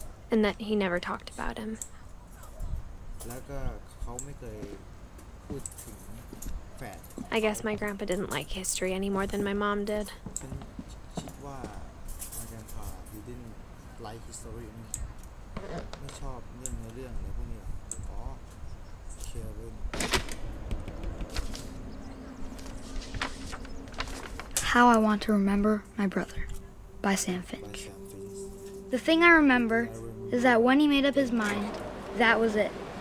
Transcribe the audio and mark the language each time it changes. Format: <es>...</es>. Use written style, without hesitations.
<en>And that he never talked about him.</en> <th>แล้วก็เขาไม่เคยพูดถึงแฝด</th> <en>I guess my grandpa didn't like history any more than my mom did.</en> <th>ฉันคิดว่า</th> <en>my grandpa he didn't like history</en> <th>ไม่ชอบเรื่องในเรื่องอะไรพวกนี้อ๋อเชียร์เล่น</th> <en>How I Want to Remember My Brother by Sam Finch. The thing I remember is that when he made up his mind, that was it.</en>